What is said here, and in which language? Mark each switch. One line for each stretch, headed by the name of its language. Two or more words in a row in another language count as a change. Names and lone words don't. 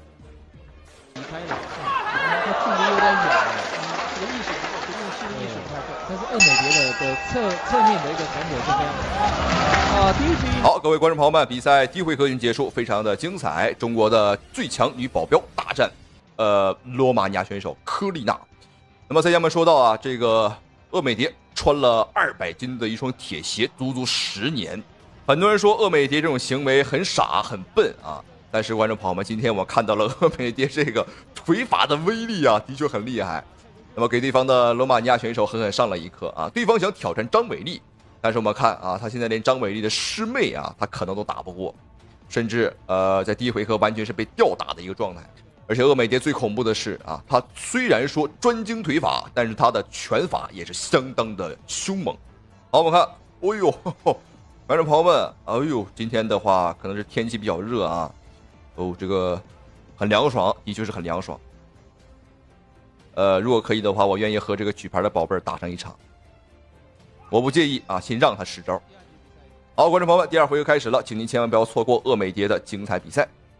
Chinese: 離開了，他距離有點遠了，這個意識但是鄂美迪的側面的一個傳球是非常第一局。好，各位觀眾朋友們，比賽第一回合已經結束，非常的精彩。中國的最強女保鏢大戰，羅馬尼亞選手科麗娜。那麼在下面說到啊，這個鄂美迪穿了200斤的一雙鐵鞋，足足10年。很多人說鄂美迪這種行為很傻很笨啊，但是觀眾朋友們，今天我看到了鄂美迪這個腿法的威力啊，的確很厲害。那麼給對方的羅馬尼亞選手狠狠上了一課啊！對方想挑戰張偉麗，但是我們看啊，他現在連張偉麗的師妹啊，他可能都打不過，甚至在第一回合完全是被吊打的一個狀態。而且鄂美迪最恐怖的是啊，他雖然說專精腿法，但是他的拳法也是相當的兇猛。好，我們看，哎呦，觀眾朋友們，哎呦，今天的話可能是天氣比較熱啊，哦，這個很涼爽，的確是很涼爽。如果可以的話，我願意和這個舉牌的寶貝打上一場，我不介意啊，先讓他10招。好，觀眾朋友們，第2回合開始了，請您千萬不要錯過鄂美迪的精彩比賽。